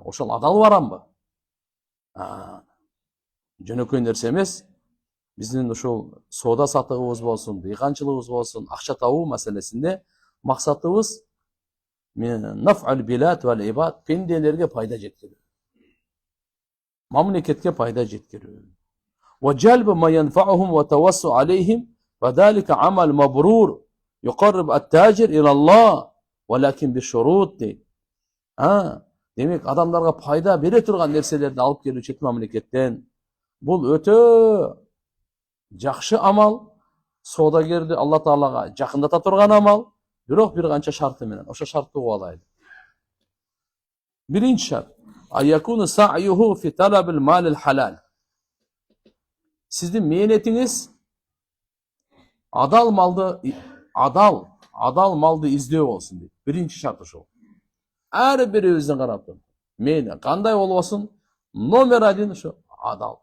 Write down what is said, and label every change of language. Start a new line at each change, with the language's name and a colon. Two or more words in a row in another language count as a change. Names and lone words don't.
Kyrgyz: Ошол адал барамбы? Жөнөкөй нерсе эмес. Биздин ушул соода сатыгыбыз болсун, дыйканчылыгыбыз болсун, акча табуу маселесинде максатыбыз
Arabic: من نفع البلاد والعباد,
Kyrgyz: пенделерге пайда жеткирүү. Мамлекетке пайда жеткирүү.
Arabic: وجلب ما ينفعهم والتوسع عليهم وذلك عمل مبرور يقرب التاجر إلى الله ولكن بشروط.
Kyrgyz: Demek adamlarga пайда бере турган нерселерди алып келүү чет мамлекеттен. Бул өтө жакшы амал. Соодагерди Алла Таалага жакындата турган амал. Бирок бир канча шарты менен. Ошо шартты угуп алайлы. Биринчи шарт:
Arabic: أن يكون سعيه في طلب المال الحلال.
Kyrgyz: Сиздин мээнетиңиз адал малды издөө болсун дейт. Биринчи шарт ошол. Ар бирибиздин карап туруп. Мен кандай болбосун? Номер 1 ошо адал.